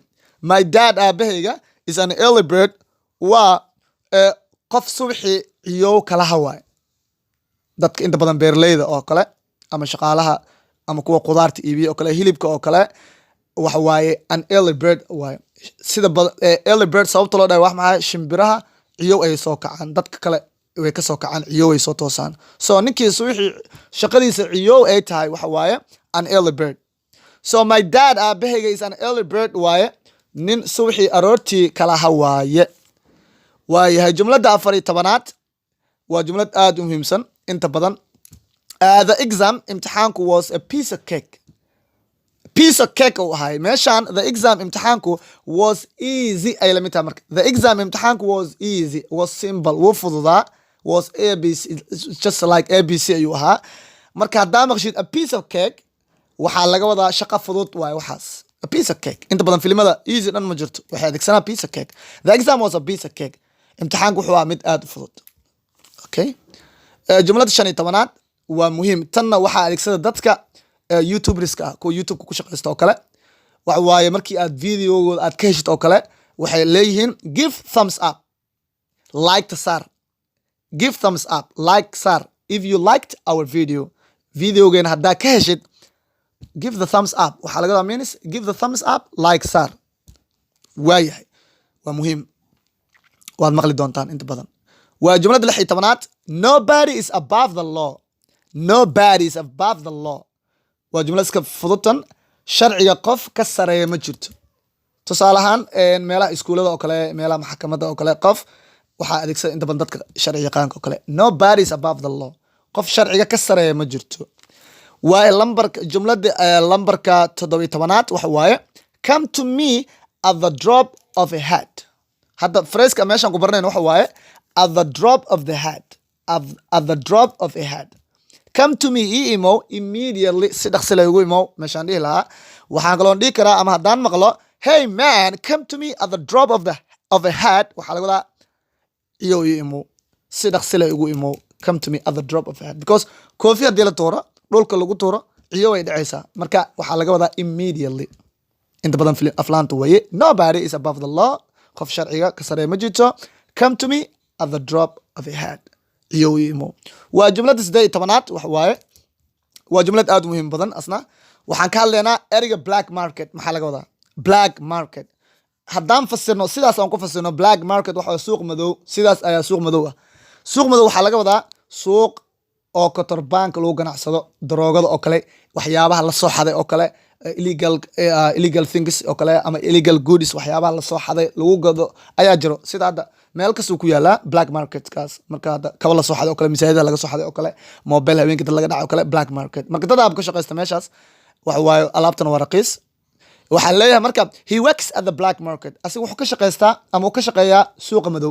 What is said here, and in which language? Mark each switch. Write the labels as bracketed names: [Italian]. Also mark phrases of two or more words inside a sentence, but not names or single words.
[English] my dad [Somali] aabahayga [English] is an early bird [Somali] waa qof subaxii ciyow kala hawaay dadka inta badan beerleyda oo kale ama shaqaalaha ama kuwa qudaarta iibiya oo kale hilibka oo kale waxa waaye [English] an early bird [Somali] waaye sida [English] early bird [Somali] sababta loo dhahay wax maxaa shimbiraha ciyow ay soo kacaan dadka kale way ka soo kacaan ciyow ay soo toosaan. so ninkii subaxii shaqadiisa ciyow ay tahay waxa waaye [English] an early bird. [Somali] so [English] my dad [Somali] aabahayga [English] is an early bird [Somali] waaye nin subaxii aroortii kala hawaaye. waayahay jumlada 14aad waa jumlad aad u muhiimsan inta badan [English] the exam [Somali] imtixaanku [English] was a piece of cake. piece of cake [Somali] uu ahay meeshaan [English] the exam [Somali] imtixaanku [English] was easy [Somali] ay la mid tahay marka [English] the exam [Somali] imtixaanku [English] was easy was simple [Somali] wuu fududaa [English] was abc just like abc [Somali] ayuu ahaa. marka haddaa maqshid [English] a piece of cake [Somali] waxaa laga wadaa shaqo fudud waaye waxaas [English] a piece of cake. [Somali] inta badan filimada easy dhan ma jirto waxay adeegsanaa [English] piece of cake. the exam was a piece of cake [Somali] imtixaanku wuxuu ahaa mid aad u fudud. okay jumlada 15aad waa muhiim tanna waxaa adeegsada dadka youtuberska ah kuwa youtubeka ku shaqeysta oo kale waxa waaye markii aad videogooda aad ka heshid oo kale waxay leeyihiin [English] give thumbs up [Somali] like saar [English] give thumbs up [Somali] like saar [English] if you liked our [Somali] videogeena haddaa ka heshid [English] give the thumbs up [Somali] waxaa laga wadaa [English] means give the thumbs up [Somali] like saar. waayahay waa muhiim waad maqli doontaan inta badan. waa jumlada 16aad [English] nobody is above the law. nobody is above the law [Somali] waa jumlad iska fududan sharciga qof ka sareeya ma jirto. tusaale ahaan meelaha iskuulada oo kale meelaha maxkamadda oo kale qof waxaa adeegsada inta badan dadka sharci yaqaanka oo kale [English] nobody is above the law [Somali] qof sharciga ka sareeya ma jirto. waaye jumlada lambarka 17aad waxa waaye [English] come to me at the drop of a hat. [Somali] hadda freeska meeshaan ku baranayn waxa waaye [English] at the drop of the hat at the drop of a hat. come to me [Somali] imo immediately si dhaqsi leh ugu imo meeshaan dhihi lahaa waxaan kaloo dhihi karaa ama haddaan maqlo [English] hey man come to me at the drop of a hat [Somali] waxaa laga wadaa iyo imo si dhaqsi leh ugu imo [English] come to me at the drop of a hat [Somali] because koofi haddii la tuuro dhulka lagu tuuro ciyo way dhacaysaa marka waxaa laga wadaa immediately. inta badan aflaanta waye [English] nobody is above the law [Somali] qof sharciga ka sareeya ma jirto [English] come to me at the drop of a hat [Somali] iyo imo. waa jumlada 18aad waxa waaye waa jumlad aad u muhiim badan asna waxaan ka hadlaynaa ereyga [English] black market [Somali] maxaa laga wadaa [English] black market [Somali] haddaan fasirno sidaas aan ku fasirno [English] black market [Somali] waxa waa suuq madow, sidaas ayaa suuq madow ah. Suuq madow waxaa laga wadaa suuq oo kotorbaanka lagu ganacsado, daroogada oo kale, waxyaabaha la soo xaday oo kale, [English] illegal things [Somali] oo kale ama [English] illegal goods, [Somali] waxyaabaha la soo xaday lagu gado ayaa jiro. Sida hadda meel kastuu ku yaalaa [English] black market [Somali] kaas. Marka hadda kaba la soo xaday oo kale, masaajida laga soo xaday oo kale, mobile haweenka dad laga dhacay oo kale, [English] black market. [Somali] Marka dad aab ka shaqeysta meeshaas waxa waaye alaabtana waa raqiis. waxaan leeyahay marka [English] he works at the black market, [Somali] asiga wuxuu ka shaqeystaa ama uu ka shaqeeyaa suuqa madow.